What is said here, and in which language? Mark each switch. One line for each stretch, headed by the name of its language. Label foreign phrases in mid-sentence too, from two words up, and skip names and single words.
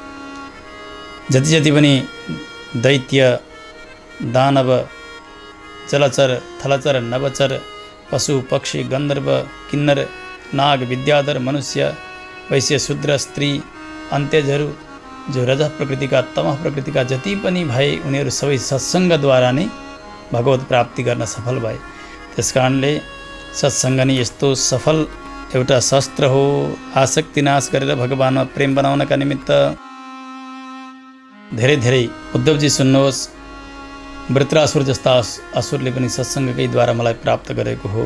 Nepali: जति जति पनि दैत्य, दानव, जलचर, थलचर, नवचर, पशु, पक्षी, गन्धर्व, किन्नर, नाग, विद्याधर, मनुष्य, वैश्य, शूद्र, स्त्री, अन्त्यजहरू जो रज प्रकृतिका, तमह प्रकृतिका जति पनि भए उनीहरू सबै सत्सङ्गद्वारा नै भगवत प्राप्ति गर्न सफल भए। त्यसकारणले सत्सङ्ग नै यस्तो सफल एउटा शस्त्र हो आसक्ति नाश गरेर भगवानमा प्रेम बनाउनका निमित्त। धेरै धेरै उद्धवजी सुन्नुहोस्, वृत्रासुर जस्ता असुरले पनि सत्सङ्गकै द्वारा मलाई प्राप्त गरेको हो।